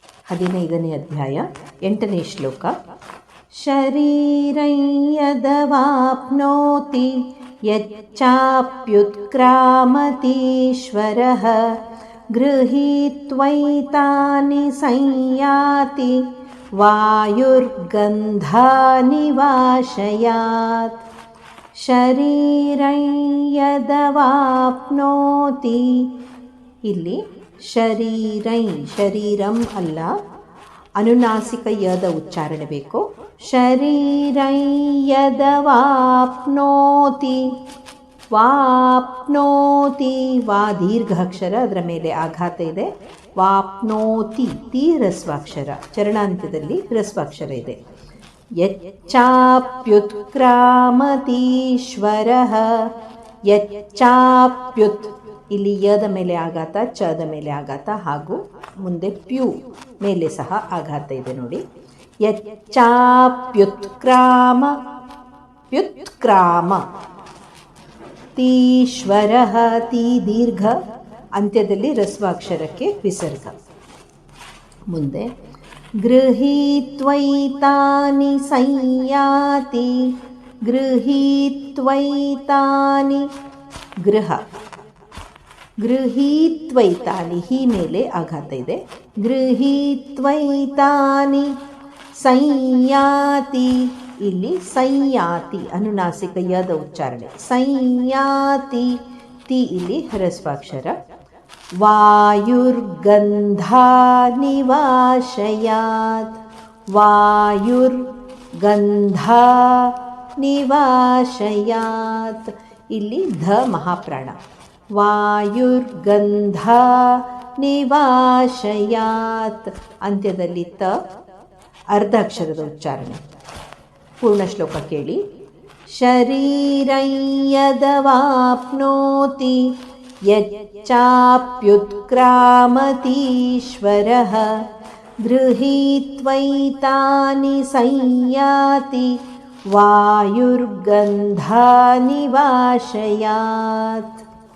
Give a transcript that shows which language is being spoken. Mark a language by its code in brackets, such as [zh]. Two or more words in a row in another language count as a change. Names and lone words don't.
[kn] 15ನೇ ಅಧ್ಯಾಯ 8ನೇ ಶ್ಲೋಕ. [sa] ಶರೀರಂ ಯದವಾಪ್ನೋತಿ ಯಚ್ಚಾಪ್ಯುತ್ಕ್ರಾಮತೀಶ್ವರಃ ಗೃಹೀತ್ವೈತಾನಿ ಸಂಯಾತಿ ವಾಯುರ್ಗಂಧಾನಿ ವಾಶಯಾತ್. ಶರೀರಂ ಯದವಾಪ್ನೋತಿ, [kn] ಇಲ್ಲಿ ಶರೀರಂ ಅಲ್ಲ, ಅನುನಾಸಿಕ ಯದ ಉಚ್ಚಾರಣೆ ಬೇಕು. [sa] ಶರೀರಂ ಯದವಾಪ್ನೋತಿ, [kn] ವಾಪ್ನೋತಿ, ವಾ ದೀರ್ಘ ಅಕ್ಷರ, ಅದರ ಮೇಲೆ ಆಘಾತ ಇದೆ. ವಾಪ್ನೋತಿ, ತಿ ಹ್ರಸ್ವಾಕ್ಷರ, ಚರಣಾಂತ್ಯದಲ್ಲಿ ಹ್ರಸ್ವಾಕ್ಷರ ಇದೆ. ಯಚ್ಚಾಪ್ಯುತ್ಕ್ರಾಮತೀಶ್ವರಃ, ಯಚ್ಚಾಪ್ಯುತ್, ಇಲ್ಲಿ ಯದ ಮೇಲೆ ಆಘಾತ, ಚದ ಮೇಲೆ ಆಘಾತ, ಹಾಗೂ ಮುಂದೆ ಪ್ಯು ಮೇಲೆ ಸಹ ಆಘಾತ ಇದೆ ನೋಡಿ. [sa] ಯಚ್ಚಾಪ್ಯುತ್ಕ್ರಾಮ ತೀಶ್ವರಃ, [kn] ತಿ ದೀರ್ಘ, ಅಂತ್ಯದಲ್ಲಿ ಹ್ರಸ್ವಾಕ್ಷರಕ್ಕೆ ವಿಸರ್ಗ. ಮುಂದೆ [sa] ಗೃಹೀತ್ವೈತಾನಿ ಸಂಯಾತಿ, ಗೃಹೀತ್ವೈತಾನಿ, ಗೃಹೀತ್ವೈತಾನಿ, [kn] ಹಿ ಮೇಲೆ ಆಘಾತ ಇದೆ. [sa] ಗೃಹೀತ್ವೈತಾನಿ ಸಂಯಾತಿ, [kn] ಇಲ್ಲಿ ಸಂಯಾತಿ ಅನುನಾಸಿಕ ಯದ ಉಚ್ಚಾರಣೆ. ಸಂಯಾತಿ, ತಿ ಇಲ್ಲಿ ಹ್ರಸ್ವಾಕ್ಷರ. [sa] ವಾಯುರ್ಗಂಧಾನಿ ವಾಶಯಾತ್, ವಾಯುರ್ಗಂಧಾನಿ ವಾಶಯಾತ್, [kn] ಇಲ್ಲಿ ಧ ಮಹಾಪ್ರಾಣ. [sa] ವಾಯುರ್ಗಂಧಾನಿ ವಾಶಯಾತ್, [kn] ಅಂತ್ಯದಲ್ಲಿ ತ ಅರ್ಧ ಅಕ್ಷರದ ಉಚ್ಚಾರಣೆ. ಪೂರ್ಣ ಶ್ಲೋಕ ಕೇಳಿ. [sa] ಶರೀರಂ ಯದವಾಪ್ನೋತಿ ಯಚ್ಚಾಪ್ಯುತ್ಕ್ರಾಮತೀಶ್ವರಃ ಗೃಹೀತ್ವೈತಾನಿ ಸಂಯಾತಿ ವಾಯುರ್ಗಂಧಾನಿ ವಾಶಯಾತ್.